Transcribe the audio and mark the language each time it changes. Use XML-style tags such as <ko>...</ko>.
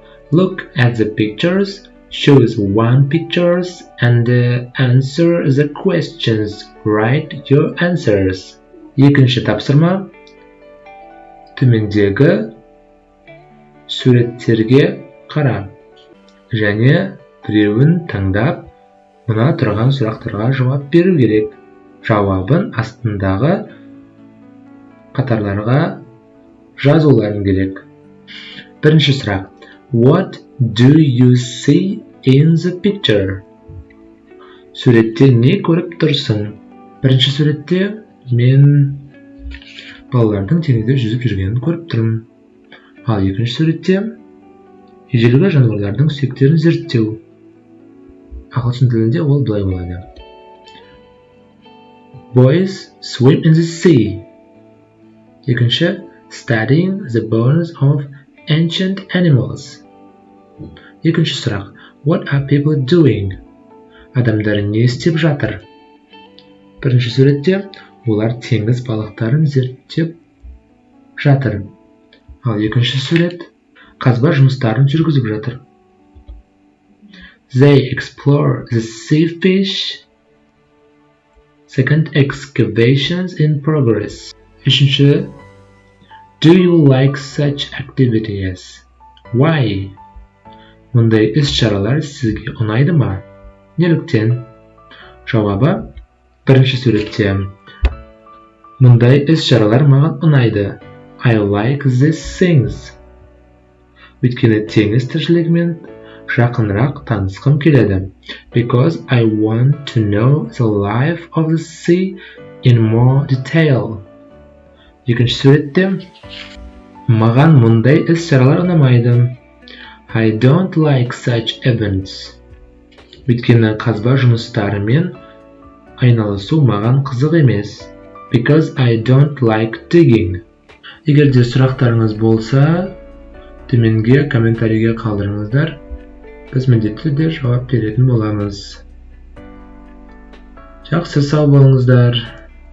<en>Look at the pictures, choose one pictures and answer the questions. Write your answers.</en> <kk>Екінші тапсырма. Төмендегі суреттерге қара және біреуін таңдап, мына тұрған сұрақтарға жауап беру керек. Жауабын астындағы қатарларға жазуларың керек. Бірінші сұрақ.</kk> <en>What do you see in the picture?</en> <kk>Суретте не көріп тұрсың? Бірінші суретте мен балалардың теңізде жүзіп жүргенін көріп тұрмын. Ал екінші суретте ежелгі жануарлардың сүйектерін зерттеу. Ағылшын тілінде ол былай болады.</kk> <en>Boys swim in the sea.</en> <kk>Екінші,</kk> <en>studying the bones of ancient animals.</en> <kk>Екінші сұрақ,</kk> <en>what are people doing?</en> <kk>Адамдар не істеп жатыр? Бірінші суретте олар теңіз балықтарын зерттеп жатыр. Ал екінші сурет қазба жұмыстарын жүргізіп жатыр.</kk> <en>They explore the sea fish. Second, excavations in progress.</en> <kk>Үшінші,</kk> <en>do you like such activities? Why?</en> <kk>Мұндай іс-шаралар сізге ұнайды ма? Неліктен? Жауабы, бірінші суретте мұндай іс-шаралар маған ұнайды.</kk> <en>I like these things.</en> <kk>Өйткені теңіз тіршілігімен жақынырақ танысқым келеді.</kk> <en>Because I want to know the life of the sea in more detail.</en> <kk>Екінші суретте маған мұндай іс-шаралар ұнамайды.</kk> <en>I don't like such events.</en> <kk>Өйткені қазба жұмыстарымен айналысу маған қызық емес.</kk> <en>Because I don't like digging.</en> <kk>Егер де сұрақтарыңыз болса, төменге комментарийге қалдырыңыздар. Біз міндетті түрде жауап беретін боламыз. Жақсы, сау болыңыздар.</kk>